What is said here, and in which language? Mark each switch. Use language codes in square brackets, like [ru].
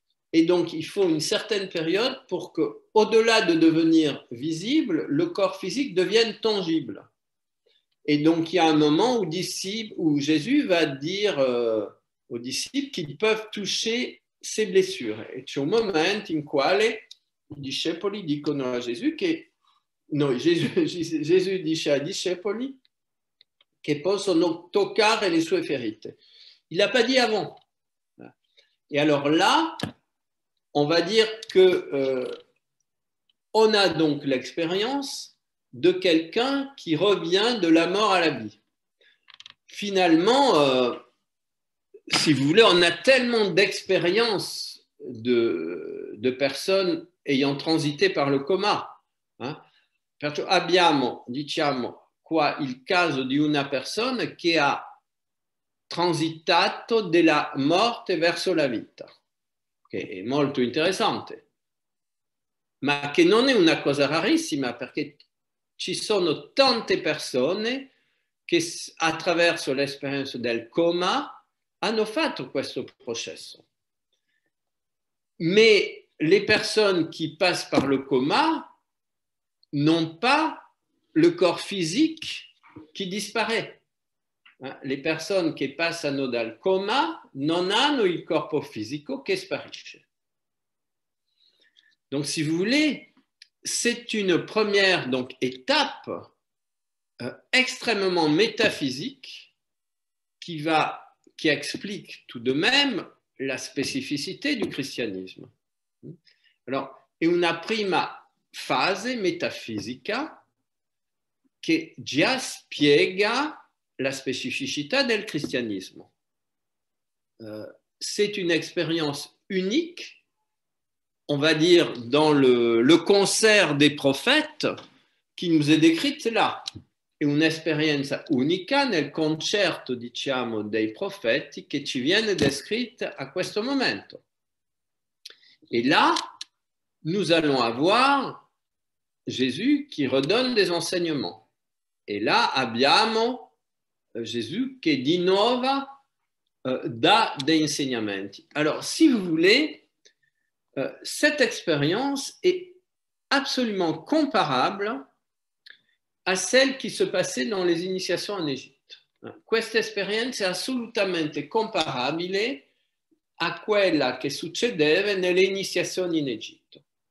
[fr] Et donc, il faut une certaine période pour que, au-delà de devenir visible, le corps physique devienne tangible. Et donc, il y a un moment où Jésus va dire aux disciples qu'ils peuvent toucher ses blessures. [it] E c'è un momento in quale i discepoli dicono a Gesù che, no, Gesù dice ai discepoli che possono toccare le sue ferite. [fr] Il l'a pas dit avant. Et alors là, on va dire que on a donc l'expérience de quelqu'un qui revient de la mort à la vie. Finalement, si vous voulez, on a tellement d'expériences de personnes ayant transité par le coma. Hein? [it] Perciò abbiamo, diciamo, qua il caso di una persona che ha transitato dalla morte verso la vita, che è molto interessante, ma che non è una cosa rarissima, perché ci sono tante persone che attraverso l'esperienza del coma hanno fatto questo processo. [fr] Mais les personnes qui passent par le coma n'ont pas le corps physique qui disparaît. Les personnes [it] che passano dal coma non hanno il corpo fisico che sparisce. [fr] Donc, si vous voulez, c'est une première donc, étape extrêmement métaphysique qui explique tout de même la spécificité du christianisme. [it] Alors, è una prima fase metafisica che già spiega la spécificité del christianisme. [fr] C'est une expérience unique, on va dire, dans le concert des prophètes qui nous est décrite là. [it] È un'esperienza unica nel concerto, diciamo, dei profeti che ci viene descritta a questo momento. [fr] Et là, nous allons avoir Jésus qui redonne des enseignements. Et là, [it] abbiamo Gesù che di nuovo dà dei insegnamenti. [fr] Alors, si vous voulez, cette expérience est absolument comparable à celle qui se passait dans les initiations en Égypte. [it] Questa esperienza è assolutamente comparabile a quella che succedeva nelle iniziazioni in Egitto.